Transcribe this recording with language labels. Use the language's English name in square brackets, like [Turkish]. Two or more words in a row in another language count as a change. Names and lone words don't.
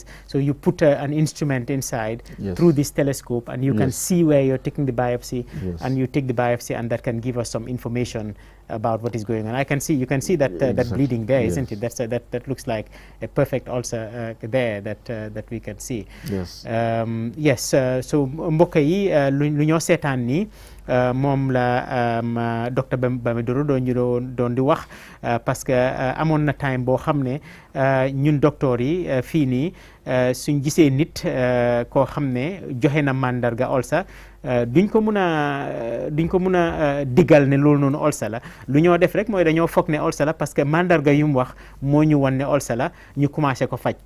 [English] So you put an instrument inside through this telescope, and you can see where you're taking the biopsy, and you take the biopsy, and that can give us some information about what is going on. You can see that that bleeding there, isn't it? That looks like a perfect ulcer there that we can see. Yes. Yes. [Wolof] So mbokk yi lu ñoo seetaan ni moom la docteur Bamidoro doon di wax [French] parce que [Wolof] amoon na time boo xam ne ñun docteur yi fii nii suñ gisee nit koo xam ne joxe na mandarga ulcer duñ ko mun a diggal ne loolu noonu ulcer la lu ñoo def rek mooy dañoo foog ne ulcer la [French] parce que [Wolof] mandarga yu mu wax moo ñu wan ne ulcer la ñu commencé ko faj.